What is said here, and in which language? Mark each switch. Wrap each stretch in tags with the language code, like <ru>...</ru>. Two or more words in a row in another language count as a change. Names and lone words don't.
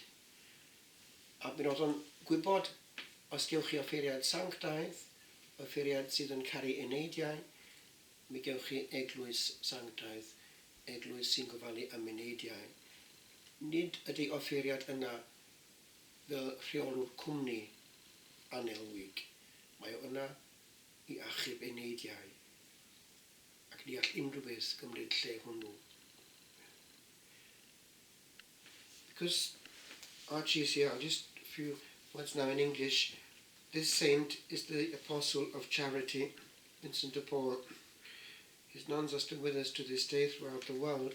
<cy>A mi roedd o'n gwybod os gewch chi offeriad sanctaidd, offeriad sydd yn caru eneidiau, mi gewch chi eglwys sanctaidd, eglwys sy'n gofalu am eneidiau. Nid ydy offeriad yna fel rheolwr cwmni anelwig. Mae o yna i achub eneidiau ac ni all unrhyw beth gymryd lle hwnnw.</cy> <en>Because RGCR, just a few words now in English, this saint is the apostle of charity, Vincent de Paul. His nuns are still with us to this day throughout the world.</en>